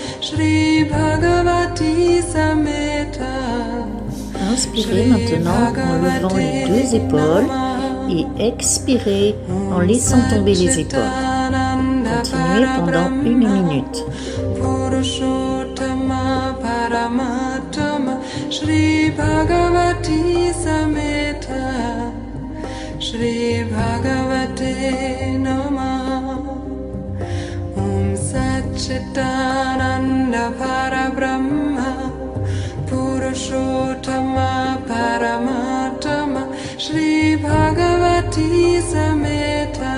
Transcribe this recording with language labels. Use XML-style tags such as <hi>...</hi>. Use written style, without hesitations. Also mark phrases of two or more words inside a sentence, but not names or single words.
<sa>Shri Bhagavati Sameta.</sa> <fr>Inspirez maintenant en levant les deux épaules et expirez en laissant tomber les épaules. Continuez pendant 1 minute.</fr> <sa>Purushottama Paramatama Shri Bhagavati Sameta. Shri Bhagavate Namah. Om Satchitananda Parabrahma Purushottama Paramatama Shri Bhagavati Sameta.</sa>